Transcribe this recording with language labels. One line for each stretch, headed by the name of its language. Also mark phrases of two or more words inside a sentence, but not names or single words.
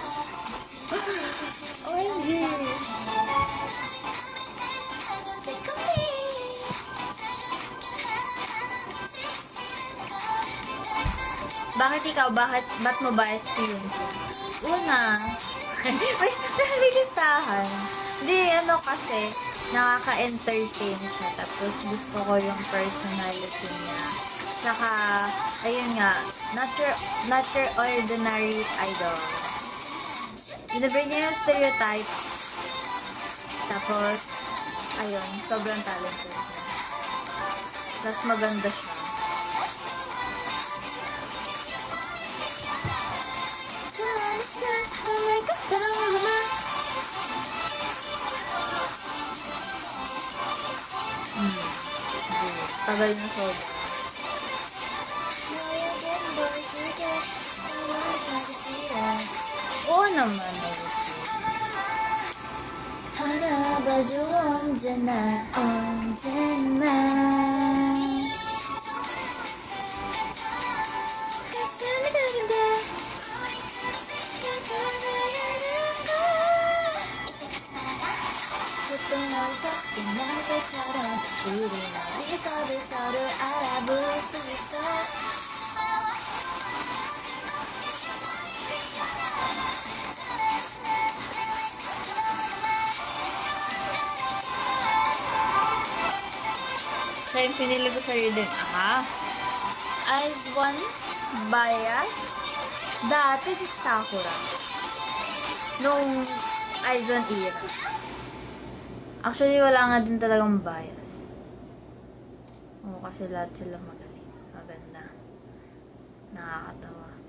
Filipino: OMG. Bakit ikaw? Ba't mo bias feeling ko? Una, may nalilistahan. Hindi, ano kasi, nakaka-entertain siya. Tapos gusto ko yung personality niya. Tsaka, ayun nga,
English: not your ordinary idol.
Filipino: Binabring niya yung stereotypes. Tapos, ayun, sobrang talented niya. Tapos maganda siya. Tagal na sobrang. Oo naman.
Korean: 알아봐줘 언제나 언제나 가슴이 두근대 이제 같이 날아가 보통 어디서 빛난 것처럼 우린 어디서든 서로 알아볼 수 있어
Filipino: Siya yung pinili ko sa reading. Eyes One, Bias. Dati si Sakura. Nung Eyes One era. Actually, wala nga din talagang bias. Oo, kasi lahat sila magaling. Maganda. Nakakatawa.